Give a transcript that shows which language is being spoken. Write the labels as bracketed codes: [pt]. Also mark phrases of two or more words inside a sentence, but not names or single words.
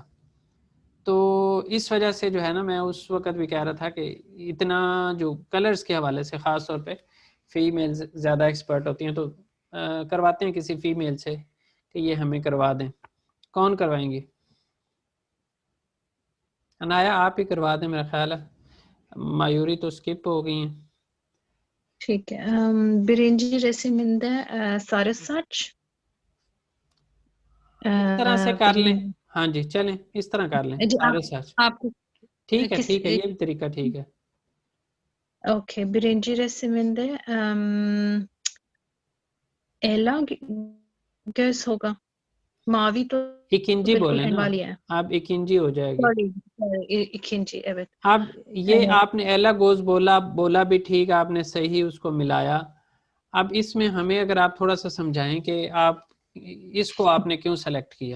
[hi] तो इस वजह से जो है ना, मैं उस वक्त भी कह रहा था कि इतना जो कलर्स के हवाले से ख़ास तौर पे फीमेल्स ज़्यादा एक्सपर्ट होती हैं, तो करवाते हैं किसी फीमेल से कि ये हमें करवा दें। कौन करवाएंगी? अनाया आप ही करवा दें, मेरा ख्याल है मायूरी तो स्किप हो गई हैं। ठीक है। [tr] birinci resiminde sarı saç. [hi] इस तरह से कर लें, [tr] birinci, [hi] हाँ जी चलें इस तरह कर लें, जी [tr] sarı saç. [hi] आपको ठीक है किस ठीक है, ये भी तरीका ठीक है। ओके, [tr] birinci resiminde Ela göz होगा, mavi तो इकिंजी [hi] बिल्कुल बोले एंड ना वाली है। आप, इकिंजी हो जाएगी। सॉरी, इकिंजी, evet। अब ये आपने [tr] ela göz [hi] बोला भी ठीक, आपने सही उसको मिलाया। अब इसमें हमें अगर आप थोड़ा सा समझाएं कि आप इसको आपने क्यों सेलेक्ट किया।